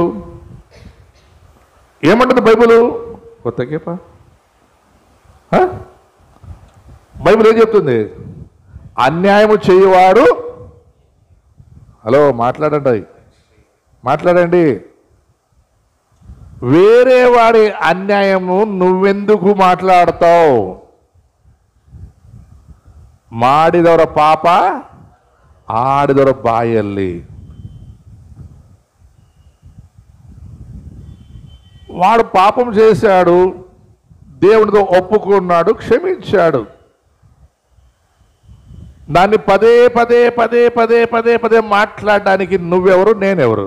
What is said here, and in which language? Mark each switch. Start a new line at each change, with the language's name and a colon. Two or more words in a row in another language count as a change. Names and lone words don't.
Telugu: ఏమంటుంది బైబిలు? కొత్తకేపా బైబిల్ ఏం చెప్తుంది? అన్యాయము చేయవాడు, హలో మాట్లాడండి. వేరే వాడి అన్యాయము నువ్వెందుకు మాట్లాడతావు?
Kannada: ಮಾಡಿದವರ ಪಾಪ ಆಡಿದವರ ಬಾಯಲ್ಲಿ.
Telugu: వాడు పాపం చేశాడు, దేవునితో ఒప్పుకున్నాడు, క్షమించాడు. దాన్ని పదే పదే మాట్లాడడానికి నువ్వెవరు, నేనెవరు?